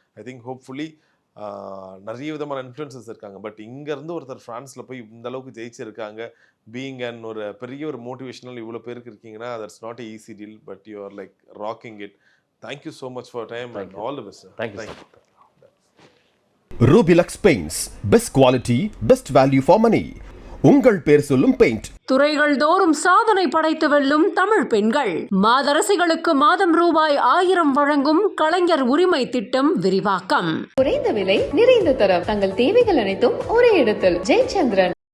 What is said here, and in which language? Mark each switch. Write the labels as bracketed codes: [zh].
[en] I think hopefully [ta] நிறைய விதமான influences இருக்காங்க. பட் இங்கேருந்து ஒருத்தர் ஃப்ரான்ஸில் போய் இந்த அளவுக்கு ஜெயிச்சிருக்காங்க. பீயிங் அண்ட் ஒரு பெரிய ஒரு மோட்டிவேஷனல் இவ்வளோ பேருக்கு இருக்கீங்கன்னா [en] That's not a easy deal. But you are like rocking it. Thank you so much for time and all the best. Thank you. Rubilux Paints, best quality, best value for money. [ta] உங்கள் பேர் சொல்லும் paint. துறைகள் தோறும் சாதனை படைத்து வெல்லும் தமிழ் பெண்கள். மாதரசிகளுக்கு மாதம் ரூபாய் 1000 வழங்கும் கலைஞர் உரிமை திட்டம் விரிவாக்கம். குறைந்த விலை நிறைந்த தரம் தங்கள் தேவைகள் அனைத்தும் ஒரே இடத்தில். ஜெயச்சந்திரன்.